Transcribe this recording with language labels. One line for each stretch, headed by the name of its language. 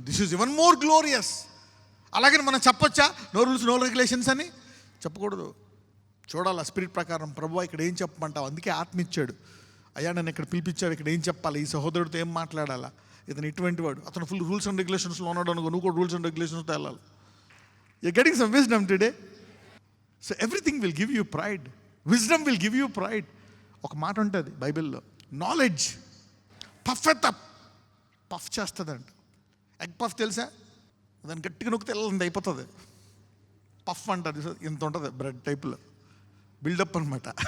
English: This is even more glorious.
Telugu: అలాగని మనం చెప్పొచ్చా
English: no rules no regulations
Telugu: అని? చెప్పకూడదు. చూడాలి స్పిరిట్ ప్రకారం, ప్రభువా ఇక్కడ ఏం చెప్పమంటావు? అందుకే ఆత్మ ఇచ్చాడు. అయ్యా నన్ను ఇక్కడ పిలిపించావు, ఇక్కడ ఏం చెప్పాలి, ఈ సహోదరుడితో ఏం మాట్లాడాలా, ఇతను ఇటువంటి వాడు, అతను ఫుల్ రూల్స్ అండ్ రెగ్యులేషన్స్లో ఉన్నాడు అనుకో, నువ్వు కూడా రూల్స్ అండ్ రెగ్యులేషన్స్తో వెళ్ళాలి.
English: You're getting some wisdom today. So everything will give you pride. Wisdom will give you pride.
Telugu: ఒక మాట ఉంటుంది బైబిల్లో, నాలెడ్జ్ పఫ్ పఫ్ చేస్తుందంట. ఎగ్ పఫ్ తెలుసా? దాన్ని గట్టిగా నొక్కితే వెళ్ళంది అయిపోతుంది. పఫ్ అంటుంది, ఇంత ఉంటుంది బ్రెడ్ టైప్లో, బిల్డప్ అనమాట.